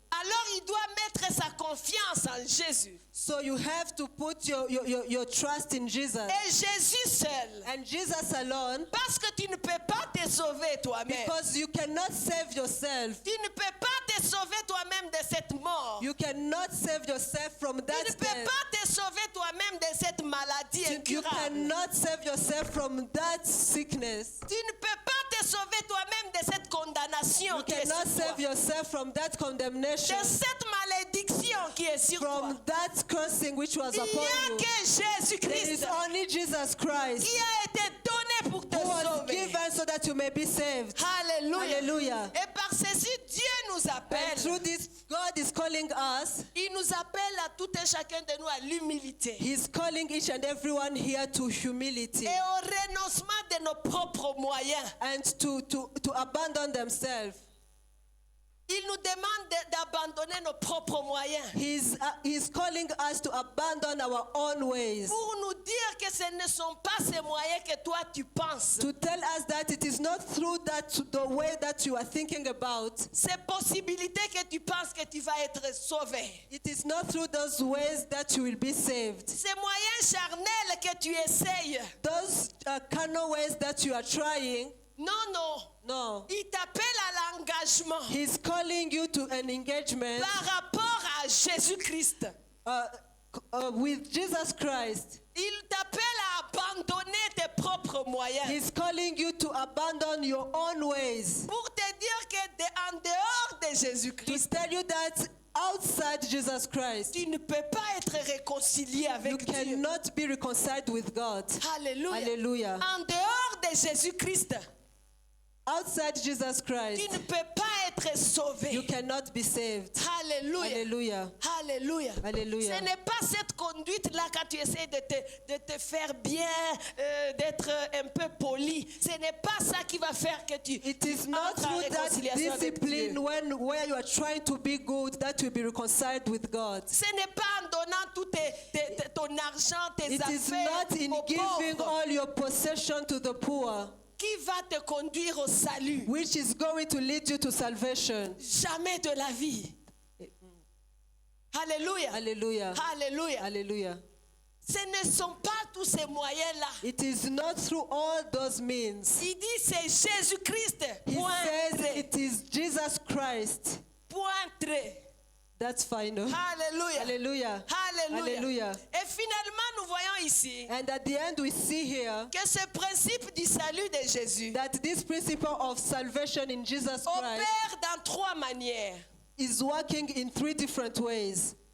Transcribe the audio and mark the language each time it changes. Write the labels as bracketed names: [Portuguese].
[French] Alors il doit mettre sa confiance en Jésus. [English] So you have to put your trust in Jesus. [French] Et Jésus seul. [English] And Jesus alone, [French] Parce que tu ne peux pas te sauver toi-même. [English] because you cannot save yourself. [French] Tu ne peux pas te sauver toi-même de cette mort. [English] You cannot save yourself from [French] Tu ne [English] that [French] peux [English] death. [French] pas te sauver toi-même de cette maladie [English] You [French] incurable. [English] cannot save yourself from that sickness. [French] Tu ne peux pas te sauver toi-même de cette condamnation [English] You [French] qui est sur [English] cannot save [French] toi. [English] yourself from that condemnation, [French] De cette malédiction qui est sur toi. [English] from that cursing which was [French] Il [English] upon [French] n'y a [English] you. [French] que [English] There is [French] Jésus-Christ [English] only Jesus Christ [French] qui a été donné pour te [English] who was [French] sauver. [English] given so that you may be saved. [French] Alléluia. [English] Hallelujah. [French] Et par ceci, Dieu nous [English] And [French] appelle. [English] through this, God is calling us. [French] Il nous appelle à tout et chacun de nous à l'humilité [English] He's calling each and everyone here to humility [French] et au renoncement de nos propres moyens. [English] and to abandon themselves. [French] Il nous demande d'abandonner nos propres moyens [English] He's calling us to abandon our own ways. [French] pour nous dire que ce ne sont pas ces moyens que toi tu penses. [English] To tell us that it is not through the way that you are thinking about. [French] Ces possibilités que tu penses que tu vas être sauvé. [English] It is not through those ways that you will be saved. [French] Ces moyens charnels que tu essayes. [English] Those carnal ways that you are trying. [French] Non, non. [English] No. [French] Il t'appelle à l'engagement [English] He's calling you to an engagement [French] par rapport à Jésus-Christ. [English] With Jesus Christ. [French] Il t'appelle à abandonner tes propres moyens. [English] He's calling you to abandon your own ways. [French] Pour te dire que en dehors de [English] To [French] Jésus-Christ, [English] tell you that outside Jesus Christ, [French] tu ne peux pas être réconcilié [English] you [French] avec Dieu. [English] cannot be reconciled with God. [French] Alléluia. [English] Hallelujah. [French] En dehors de Jésus-Christ, [English] Outside Jesus [French] tu [English] Christ, [French] ne peux pas être sauvé. [English] you cannot be saved. [French] Alléluia. [English] Hallelujah. [French] Alléluia. [English] Hallelujah. [French] Ce n'est pas cette conduite-là quand tu essaies de te faire bien, d'être un peu poli. Ce n'est pas ça qui va faire que tu [English] It is not [French] entres en [English] through that [French] réconciliation avec [English] discipline [French] Dieu. [English] where you are trying to be good that you will be reconciled with God. [French] Ce n'est pas en donnant tout ton argent, tes [English] It is [French] affaires [English] not in [French] aux [English] giving [French] pauvres [English] all your possession to the poor, [French] qui va te conduire au salut. [English] which is going to lead you to salvation. [French] Jamais de la vie. Alléluia. [English] Hallelujah. [French] Alléluia. [English] Hallelujah. [French] Ce ne sont pas tous ces moyens-là. [English] It is not through all those means. [French] Il dit c'est Jésus-Christ. [English] He [French] Point [English] says [French] trait. [English] it is Jesus Christ. [French] Point trait. [English] That's final. [French] Alléluia. [English] Hallelujah. [French] Alléluia. [English] Hallelujah. [French] Et finalement, nous voyons ici [English] And at the end, we see here [French] que ce principe du salut de Jésus [English] that this principle of salvation in Jesus Christ [French] opère dans trois manières. [English] is working in three different ways.